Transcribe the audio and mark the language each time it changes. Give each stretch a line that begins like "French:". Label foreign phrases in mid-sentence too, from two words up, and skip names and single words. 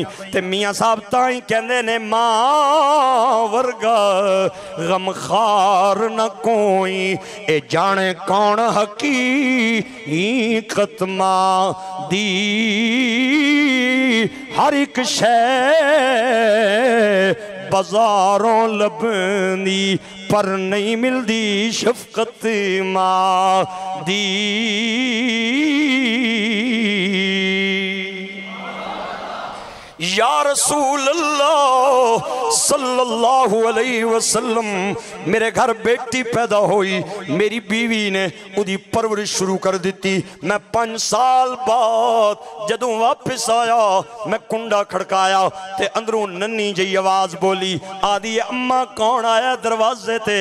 Punjabi: تے میاں صاحب تائی کہتے نے ماں ورگا غمخوار نہ کوئی، اے جانے کون حقیقت ماں دی، ہر اک شے بازاروں لبھنی پر نہیں ملتی شفقت ماں دی.
Arabic: يا رسول الله صلى الله عليه وسلم,
Punjabi: میرے گھر بیٹی پیدا ہوئی، میری بیوی نے اودی پرورش شروع کر دی. میں 5 سال بعد جدوں واپس آیا، میں کنڈا کھڑکایا تے اندروں ننھی جی آواز بولی، آدی اماں کون آیا دروازے تے?